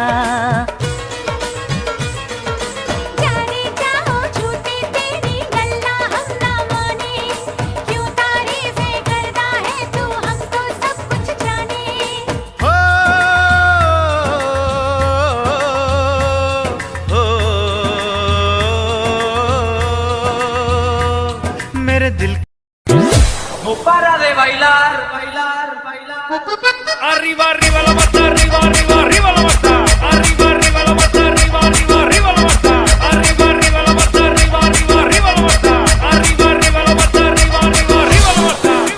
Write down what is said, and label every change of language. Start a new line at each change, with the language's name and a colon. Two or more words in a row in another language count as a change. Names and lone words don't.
Hindi: जाने जाओ झूठी तेरी गल्ला हम ना माने, क्यों तारीफें करता है तू हमको सब कुछ जाने। हो, मेरे दिल
Spanish: No para de bailar, bailar, bailar. Arriba, arriba la mata, arriba, arriba, arriba la mata. Arriba, arriba la mata, arriba, arriba, arriba la mata. Arriba, arriba la mata, arriba, arriba, arriba la mata. Arriba, arriba la mata, arriba, arriba, arriba la mata.